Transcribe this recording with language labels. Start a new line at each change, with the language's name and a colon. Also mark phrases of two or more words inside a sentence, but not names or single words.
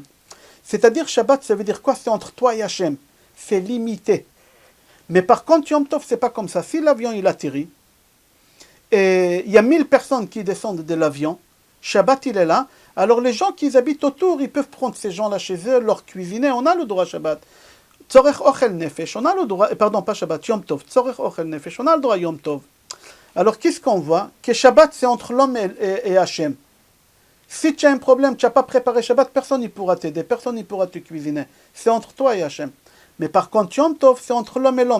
French: C'est-à-dire, Shabbat, ça veut dire quoi? C'est entre toi et Hachem. C'est limité. Mais par contre,
Hebrew: יום טוב,
French: c'est pas comme ça. Si l'avion, il atterrit, et il y a 1000 personnes qui descendent de l'avion, Shabbat, il est là, alors les gens qui habitent autour, ils peuvent prendre ces gens-là chez eux, leur cuisiner, on a le droit Shabbat.
Hebrew: צורך אוכל נפש,
French: on a le droit, pardon, pas Shabbat,
Hebrew: יום טוב, צורך אוכל נפש,
French: on a le droit
Hebrew: יום טוב.
French: Alors qu'est-ce qu'on voit? Que Shabbat, c'est entre l'homme et Hachem. Si tu as un problème, tu n'as pas préparé Shabbat, personne ne pourra t'aider, personne ne pourra te cuisiner. C'est entre toi et Hachem. Mais par contre,
Hebrew: יום טוב,
French: c'est entre l'homme et l'homme.